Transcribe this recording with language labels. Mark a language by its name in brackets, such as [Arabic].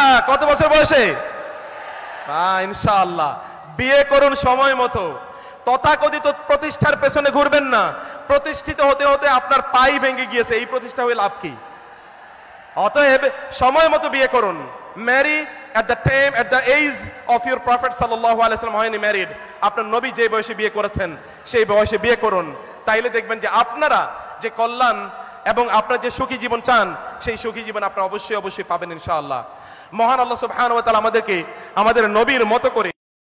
[Bangla] কত বছর বয়সে? ইনশাআল্লাহ। বিয়ে করুন সময় মতো। তথাকথিত প্রতিষ্ঠার পেছনে ঘুরবেন না। প্রতিষ্ঠিত হতে হতে আপনার পাই ভেঙে গিয়েছে, এই প্রতিষ্ঠা হয়ে লাভ কি? অতএব সময় মতো বিয়ে করুন। [English] marry at the age of your prophet sallallahu alaihi wasallam when he married, [Bangla] আপনার নবী যে বয়সে বিয়ে করেছেন সেই বয়সে বিয়ে করুন। তাইলে দেখবেন যে আপনারা যে কল্যাণ এবং আপনারা যে সুখী জীবন চান, সেই সুখী জীবন আপনারা অবশ্যই অবশ্যই পাবেন ইনশাআল্লাহ। মহান আল্লাহ সুবহানাহু ওয়া তাআলা আমাদেরকে আমাদের নবীর মতো করে